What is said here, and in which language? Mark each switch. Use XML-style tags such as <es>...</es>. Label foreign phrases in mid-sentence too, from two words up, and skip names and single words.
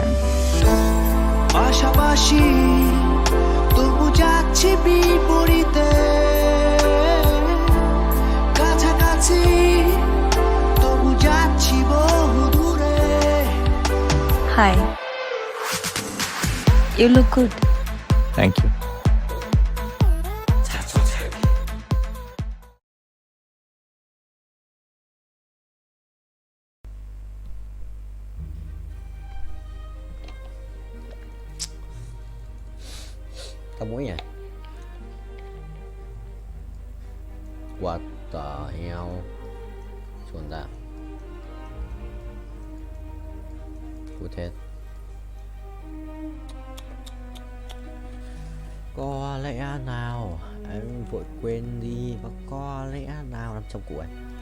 <bn>পাশাপাশি তবু যাচ্ছি বিপরীতে, কাছাকাছি তবু যাচ্ছি বহু দূরে।</bn> <en>হাই, You look good. Thank you.</en> <vi>Tao mũi nhỉ?</vi> <en>What the hell?</en> <vi>Chuẩn ra. Cút hết. Có lẽ nào em vội quên đi, và có lẽ nào 500 củ ấy.</vi>